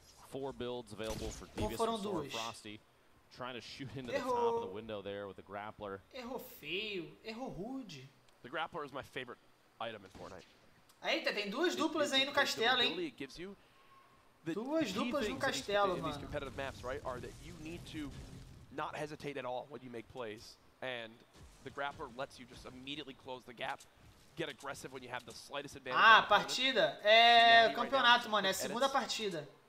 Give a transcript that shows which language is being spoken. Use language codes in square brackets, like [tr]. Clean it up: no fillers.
[en] Four builds available for Devious and Frosty. Trying to shoot into the top of the window there with the grappler. [pt] Errou feio, errou rude. [en] The grappler is my favorite item in Fortnite. [pt] Eita, tem duas duplas aí no castelo, hein? Duas duplas no castelo, mano. [en] These competitive maps, right, are that you need to not hesitate at all when you make plays, and the grappler lets you just immediately close the gap. Get aggressive when you have the slightest advantage. [pt] Ah, partida? É o campeonato, mano. É a segunda partida.